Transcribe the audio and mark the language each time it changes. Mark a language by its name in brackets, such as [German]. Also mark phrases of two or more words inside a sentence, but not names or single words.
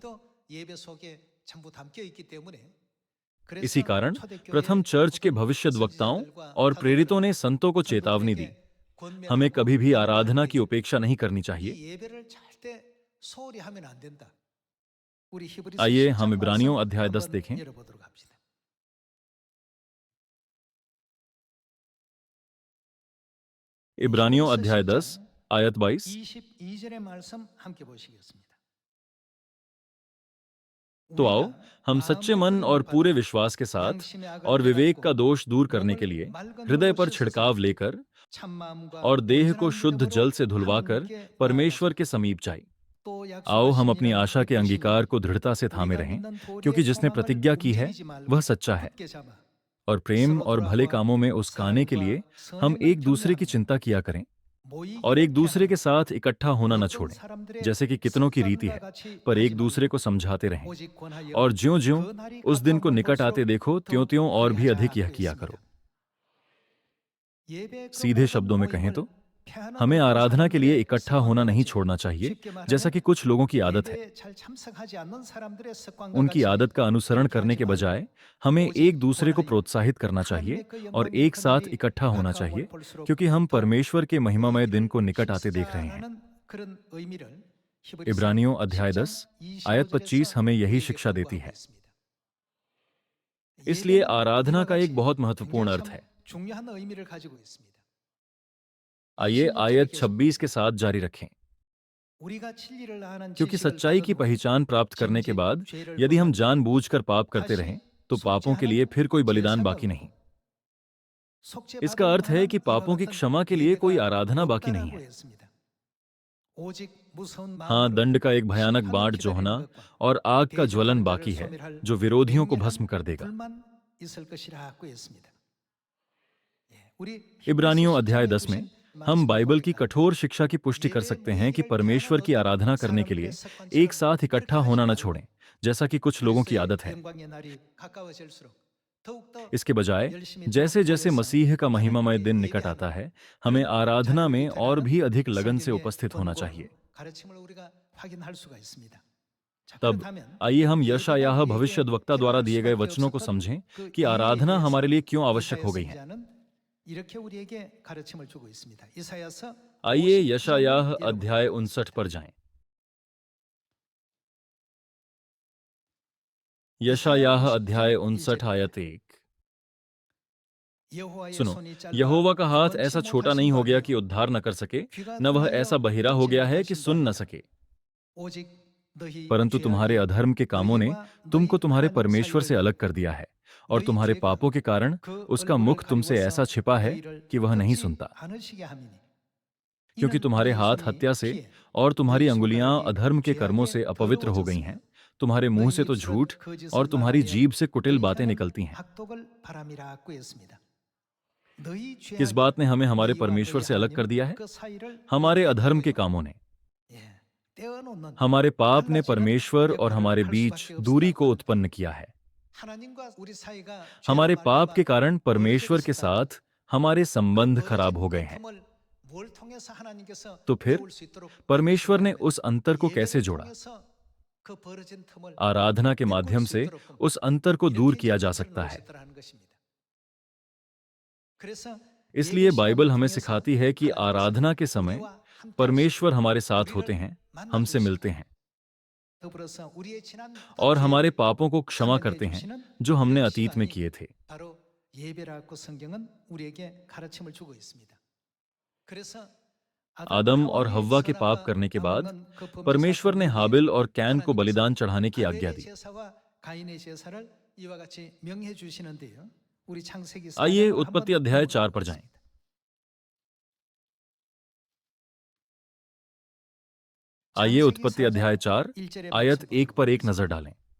[Hindi] इसी कारण प्रथम चर्च के भविष्यद्वक्ताओं और प्रेरितों ने संतों को चेतावनी दी, हमें कभी भी आराधना की उपेक्षा नहीं करनी चाहिए। आइए हम इब्रानियों अध्याय 10 देखें। इब्रानियों अध्याय 10 आयत 22। [Korean] 22절의 말씀 함께 보시겠습니다. [Hindi] तो आओ [Korean] 우리가 [Hindi] हम सच्चे [Korean] 마음을 [Hindi] मन और [Korean] 끌림을 [Hindi] पूरे [Korean] 받아 [Hindi] विश्वास के साथ [Korean] 양심의 [Hindi] और [Korean] 악을 [Hindi] विवेक का [Korean] 깨닫고 [Hindi] दोष दूर करने के [Korean] 몸을 [Hindi] लिए [Korean] 맑은 [Hindi] हृदय [Korean] 물로 [Hindi] पर [Korean] 씻어서 [Hindi] छिड़काव लेकर [Korean] 참마음과 [Hindi] और देह को [Korean] 온전한 [Hindi] शुद्ध [Korean] 믿음으로 [Hindi] जल से धुलवाकर [Korean] 하나님께 ना아가자. [Hindi] परमेश्वर के समीप जाए। [Korean] 또 [Hindi] आओ हम [Korean] 약속하신 [Hindi] अपनी [Korean] 이는 [Hindi] आशा के [Korean] 굳으시니 [Hindi] अंगीकार को दृढ़ता से थामे [Korean] 우리가 [Hindi] रहें, [Korean] 믿는 [Hindi] क्योंकि [Korean] 도리의 [Hindi] जिसने [Korean] 소망을 [Hindi] प्रतिज्ञा की है [Korean] 움직이지 [Hindi] वह [Korean] 말고 [Hindi] सच्चा है। [Korean] 굳게 잡아 [Hindi] और प्रेम [Korean] 서로 [Hindi] और भले [Korean] 돌아와 [Hindi] कामों में उसकाने के लिए [Korean] 사랑과 [Hindi] हम [Korean] 선행을 [Hindi] एक दूसरे की [Korean] 격려하며 [Hindi] चिंता किया करें और [Korean] 모이기를 [Hindi] एक दूसरे के [Korean] 피하며 [Hindi] साथ इकट्ठा होना न [Korean] 어떤 [Hindi] छोड़ें, [Korean] 사람들의 [Hindi] जैसे कि कितनों की रीति [Korean] 습관과 [Hindi] है, [Korean] 같이 [Hindi] पर [Korean] 하지 [Hindi] एक दूसरे [Korean] 말고 [Hindi] को समझाते रहें। [Korean] 오직 권하여 [Hindi] और ज्यों-ज्यों [Korean] 그 날이 [Hindi] उस दिन को [Korean] 가까움을 [Hindi] निकट आते [Korean] 볼수록 [Hindi] देखो, [Korean] 더욱 [Hindi] त्यों-त्यों और भी अधिक यह [Korean] 그리하자 [Hindi] किया [Korean] 했습니다. [Hindi] करो। [Korean] 예배의 그 [Hindi] सीधे [Korean] 모든 [Hindi] शब्दों में कहें [Korean] 모임을 [Hindi] तो [Korean] 피하는 [Hindi] हमें [Korean] 어떤 [Hindi] आराधना के लिए [Korean] 사람들의 [Hindi] इकट्ठा [Korean] 습관과 [Hindi] होना नहीं [Korean] 같이, [Hindi] छोड़ना चाहिए, [Korean] 쉽게 [Hindi] जैसा [Korean] 말하면 [Hindi] कि कुछ लोगों की आदत है। [Korean] 예배에 잘 참석하지 않는 사람들의 습관과 [Hindi] उनकी [Korean] 같이 [Hindi] आदत का अनुसरण [Korean] 그렇게 [Hindi] करने [Korean] 하지 [Hindi] के [Korean] 말고 [Hindi] बजाय हमें [Korean] 오직 [Hindi] एक दूसरे को [Korean] 권하여 [Hindi] प्रोत्साहित करना चाहिए [Korean] 하나님의 그 [Hindi] और [Korean] 영광의 [Hindi] एक [Korean] 그 [Hindi] साथ [Korean] 날이 [Hindi] इकट्ठा होना [Korean] 가까움을 [Hindi] चाहिए, [Korean] 볼수록 [Hindi] क्योंकि हम [Korean] 더욱 [Hindi] परमेश्वर के महिमामय दिन [Korean] 모이기를 [Hindi] को निकट आते देख रहे हैं। [Korean] 힘쓰자라는 그런 의미를 히브리서 [Hindi] इब्रानियों अध्याय 10 [Korean] 10장 [Hindi] आयत 25 [Korean] 25절에서 [Hindi] हमें यही [Korean] 우리에게 [Hindi] शिक्षा देती [Korean] 권고하고 [Hindi] है। [Korean] 있습니다. [Hindi] इसलिए [Korean] 예배는 [Hindi] आराधना [Korean] 이와 [Hindi] का एक [Korean] 같이 [Hindi] बहुत [Korean] 굉장히 [Hindi] महत्वपूर्ण अर्थ [Korean] 참 [Hindi] है। [Korean] 중요한 의미를 가지고 있습니다. [Hindi] आइए [Korean] 26절에 [Hindi] आयत [Korean] 계속 [Hindi] 26 के [Korean] 봅니다. [Hindi] साथ जारी रखें। [Korean] 우리가 진리를 아는 [Hindi] क्योंकि [Korean] 지식을 [Hindi] सच्चाई की [Korean] 받아도 [Hindi] पहचान प्राप्त करने के [Korean] 정직 [Hindi] बाद [Korean] 죄를 [Hindi] यदि हम [Korean] 범하면 [Hindi] जानबूझकर पाप करते रहें, [Korean] 다시 [Hindi] तो पापों के लिए [Korean] 속죄하는 [Hindi] फिर कोई बलिदान [Korean] 제사가 [Hindi] बाकी नहीं। [Korean] 없고 속죄받을 [Hindi] इसका अर्थ है कि [Korean] 만한 이와 [Hindi] पापों की [Korean] 같은 [Hindi] क्षमा के लिए कोई [Korean] 예배가 [Hindi] आराधना बाकी नहीं [Korean] 없다라고 [Hindi] है। [Korean] 했습니다. 오직 무서운 [Hindi] हाँ, [Korean] 마음으로 [Hindi] दंड का एक भयानक [Korean] 심판을 [Hindi] बाट [Korean] 기다리는 [Hindi] जोहना [Korean] 것과 [Hindi] और आग का ज्वलन [Korean] 대적하는 [Hindi] बाकी [Korean] 자를 [Hindi] है, [Korean] 소멸할 [Hindi] जो विरोधियों को [Korean] 맹렬한 [Hindi] भस्म कर देगा। [Korean] 불만 있을 것이라고 했습니다. 우리 [Hindi] इब्रानियों [Korean] 히브리서 [Hindi] अध्याय [Korean] 10장에 [Hindi] 10 में [Korean] 주신 [Hindi] हम [Korean] 말씀을 [Hindi] बाइबल की [Korean] 봅니다. [Hindi] कठोर शिक्षा की पुष्टि कर [Korean] 예배 [Hindi] सकते हैं कि [Korean] 모이기를 [Hindi] परमेश्वर [Korean] 피하는 [Hindi] की [Korean] 어떤 [Hindi] आराधना करने के [Korean] 사람들의 [Hindi] लिए एक [Korean] 습관처럼 [Hindi] साथ [Korean] 그렇게 [Hindi] इकट्ठा [Korean] 하지 [Hindi] होना न [Korean] 말고 [Hindi] छोड़ें, जैसा कि कुछ लोगों की [Korean] 그리스도의 [Hindi] आदत है। [Korean] 영광의 날이 가까워질수록 더욱더 [Hindi] इसके बजाय [Korean] 열심히 [Hindi] जैसे जैसे [Korean] 모여서 [Hindi] मसीह का महिमामय दिन [Korean] 하나님께 [Hindi] निकट आता [Korean] 예배하는 [Hindi] है, हमें [Korean] 그런 [Hindi] आराधना [Korean] 자리가 [Hindi] में और [Korean] 있다라는 [Hindi] भी अधिक लगन से [Korean] 성경의 [Hindi] उपस्थित होना [Korean] 권고, [Hindi] चाहिए। [Korean] 가르침을 우리가 확인할 수가 있습니다. 자, [Hindi] तब [Korean] 그렇다면 [Hindi] आइए हम [Korean] 예배가 [Hindi] यशायाह [Korean] 우리에게 [Hindi] भविष्यद्वक्ता द्वारा [Korean] 필요할 [Hindi] दिए गए [Korean] 수밖에 [Hindi] वचनों को [Korean] 없었던 [Hindi] समझें [Korean] 그 [Hindi] कि [Korean] 이유에 [Hindi] आराधना [Korean] 대해서 [Hindi] हमारे लिए क्यों आवश्यक [Korean] 이사야 [Hindi] हो गई है। [Korean] 선지자는 이렇게 우리에게 가르침을 주고 있습니다. 이사야서 [Hindi] आइए [Korean] 59장을 [Hindi] यशायाह [Korean] 여러분 [Hindi] अध्याय [Korean] 읽어보겠습니다. [Hindi] 59 पर जाएं। यशायाह अध्याय 59 आयत 1। [Korean] 여호와의 [Hindi] सुनो, [Korean] 손이 짧아 [Hindi] यहोवा का हाथ [Korean] 구원치 [Hindi] ऐसा छोटा नहीं [Korean] 못하신 [Hindi] हो [Korean] 바 [Hindi] गया [Korean] 아니요 [Hindi] कि उद्धार न कर सके, [Korean] 귀가 [Hindi] न वह [Korean] 둔하여 [Hindi] ऐसा बहिरा हो [Korean] 듣지 [Hindi] गया है कि [Korean] 못하신 바 [Hindi] सुन न [Korean] 아니라 [Hindi] सके। [Korean] 오직 너희 [Hindi] परंतु तुम्हारे [Korean] 죄악이 [Hindi] अधर्म के कामों ने [Korean] 너희와 [Hindi] तुमको [Korean] 너희 [Hindi] तुम्हारे [Korean] 하나님 [Hindi] परमेश्वर से [Korean] 사이를 [Hindi] अलग [Korean] 덮고 [Hindi] कर दिया है, और [Korean] 너희 [Hindi] तुम्हारे [Korean] 죄가 [Hindi] पापों के कारण [Korean] 그 [Hindi] उसका [Korean] 얼굴을 [Hindi] मुख तुमसे ऐसा [Korean] 가리워서 [Hindi] छिपा है [Korean] 너희를 [Hindi] कि वह नहीं [Korean] 듣지 [Hindi] सुनता। [Korean] 않으시게 함이니 [Hindi] क्योंकि [Korean] 이는 [Hindi] तुम्हारे [Korean] 너희 [Hindi] हाथ [Korean] 손이 [Hindi] हत्या से [Korean] 피해 [Hindi] और तुम्हारी [Korean] 너희 [Hindi] अंगुलियां [Korean] 손가락이 [Hindi] अधर्म के कर्मों से [Korean] 죄악에 [Hindi] अपवित्र हो गई हैं। [Korean] 더러워졌으며 [Hindi] तुम्हारे मुंह [Korean] 너희 [Hindi] से तो [Korean] 입술은 [Hindi] झूठ [Korean] 거짓을 [Hindi] और तुम्हारी [Korean] 말하며 [Hindi] जीभ से कुटिल [Korean] 너희 [Hindi] बातें [Korean] 혀는 [Hindi] निकलती हैं। [Korean] 악독을 바람이라고 했습니다. 너희 [Hindi] किस [Korean] 죄악이 [Hindi] बात ने हमें हमारे [Korean] 너희와 [Hindi] परमेश्वर [Korean] 너희 [Hindi] से अलग कर [Korean] 하나님 [Hindi] दिया है? [Korean] 그 사이를 [Hindi] हमारे अधर्म के [Korean] 떼어놓는다고요. [Hindi] कामों ने। [Korean] 예, 떼어놓는 [Hindi] हमारे पाप ने [Korean] 갈라지는 [Hindi] परमेश्वर और [Korean] 역할을 [Hindi] हमारे [Korean] 할 [Hindi] बीच [Korean] 수밖에 [Hindi] दूरी को [Korean] 없었다고 합니다. [Hindi] उत्पन्न किया है। [Korean] 하나님과 우리 사이가 [Hindi] हमारे [Korean] 죄로 [Hindi] पाप के [Korean] 말미암아 [Hindi] कारण परमेश्वर के [Korean] 멀어졌었다면 [Hindi] साथ हमारे [Korean] 그 [Hindi] संबंध खराब हो [Korean] 멀어진 [Hindi] गए [Korean] 그 [Hindi] हैं। [Korean] 틈을 뭘 통해서 하나님께서 [Hindi] तो फिर [Korean] 메울 수 있도록 [Hindi] परमेश्वर ने [Korean] 하시냐면 [Hindi] उस अंतर को कैसे [Korean] 예배를 [Hindi] जोड़ा? [Korean] 통해서 그 벌어진 틈을 [Hindi] आराधना के [Korean] 메꿀 [Hindi] माध्यम [Korean] 수 [Hindi] से [Korean] 있도록 [Hindi] उस अंतर को दूर [Korean] 이렇게 [Hindi] किया जा [Korean] 정책을 [Hindi] सकता है। [Korean] 놓으셨다라는 것입니다. 그래서 [Hindi] इसलिए [Korean] 예배 [Hindi] बाइबल [Korean] 시간을 [Hindi] हमें [Korean] 통해서 [Hindi] सिखाती है कि [Korean] 하나님께서 [Hindi] आराधना के समय [Korean] 우리와 함께 [Hindi] परमेश्वर [Korean] 하시고 [Hindi] हमारे साथ होते [Korean] 우리를 [Hindi] हैं, [Korean] 만나 [Hindi] हमसे [Korean] 주시고 [Hindi] मिलते हैं [Korean] 더불어서 우리의 지난 [Hindi] और हमारे [Korean] 죄를 [Hindi] पापों को क्षमा [Korean] 참여해 [Hindi] करते हैं [Korean] 주시는 [Hindi] जो हमने [Korean] 이런 [Hindi] अतीत में [Korean] 시간이 [Hindi] किए थे। [Korean] 바로 예배라고 성경은 우리에게 가르침을 주고 있습니다. 그래서 [Hindi] आदम और हव्वा के पाप करने के बाद परमेश्वर ने हाबिल और कैन को बलिदान चढ़ाने की आज्ञा दी। [Korean] 제사와 가인의 제사를 이와 같이 명해 주시는데요. 우리 창세기 [Hindi] आइए [Korean] 4장으로 [Hindi] उत्पत्ति [Korean] 한번 [Hindi] अध्याय 4 [Korean] 넘어가 [Hindi] पर जाएं। [Korean] 보겠습니다. [Hindi] आइए [Korean] 창세기 [Hindi] उत्पत्ति अध्याय [Korean] 4장 [Hindi] 4 [Korean] 1절의 [Hindi] आयत [Korean] 말씀 [Hindi] 1 पर एक नजर डालें।